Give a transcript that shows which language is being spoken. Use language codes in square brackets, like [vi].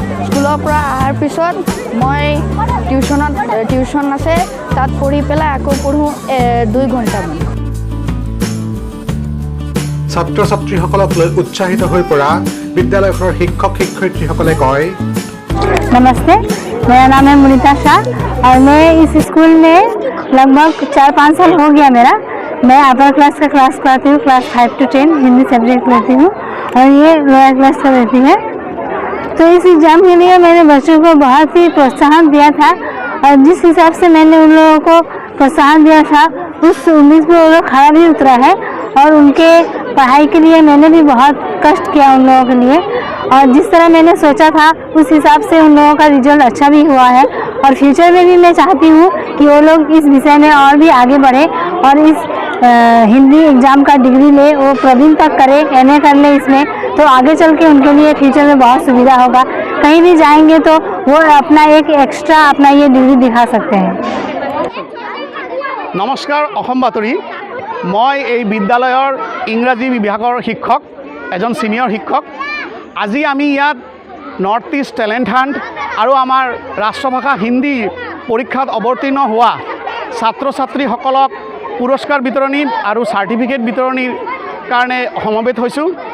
[as] স্কুলৰ পৰা অহাৰ পিছত মই টিউশ্যন আছে, তাত পঢ়ি পেলাই আকৌ পঢ়োঁ 2 ঘণ্টামান। ছাত্ৰ ছাত্ৰীসকলক লৈ উৎসাহিত হৈ পৰা বিদ্যালয়খনৰ শিক্ষক শিক্ষয়িত্ৰীসকলে কয়, [hi] नमस्ते, मेरा नाम है मुनीता शाह और मैं इस स्कूल में लगभग 4-5 साल हो गया मेरा। मैं अपर क्लास का क्लास पढ़ाती हूँ, क्लास 5 to 10 हिंदी सब्जेक्ट लेती हूँ और ये लोअर क्लास का रहती है। तो इस एग्ज़ाम के लिए मैंने बच्चों को बहुत ही प्रोत्साहन दिया था और जिस हिसाब से मैंने उन लोगों को प्रोत्साहन दिया था उस उम्मीद पर वो लोग खरा भी उतरा है और उनके पढ़ाई के लिए मैंने भी बहुत कष्ट किया उन लोगों के लिए और जिस तरह मैंने सोचा था उस हिसाब से उन लोगों का रिजल्ट अच्छा भी हुआ है। और फ्यूचर में भी मैं चाहती हूँ कि वो लोग इस विषय में और भी आगे बढ़े और इस हिंदी एग्ज़ाम का डिग्री ले, वो प्रवीण तक करे, MA कर ले इसमें, तो आगे चल के उनके लिए फ्यूचर में बहुत सुविधा होगा। कहीं भी जाएंगे तो वो अपना एक एक्स्ट्रा अपना ये डिग्री दिखा सकते हैं। [as] नमस्कार, অসম বাতৰি। মই এই বিদ্যালয়ৰ ইংৰাজী বিভাগৰ শিক্ষক, এজন সিনিয়ৰ শিক্ষক। আজি আমি ইয়াত নৰ্থ ইষ্ট টেলেণ্ট হাণ্ট আৰু আমাৰ ৰাষ্ট্ৰভাষা হিন্দী পৰীক্ষাত অৱতীৰ্ণ হোৱা ছাত্ৰ ছাত্ৰীসকলক পুৰস্কাৰ বিতৰণী আৰু চাৰ্টিফিকেট বিতৰণিৰ কাৰণে সমবেত হৈছোঁ।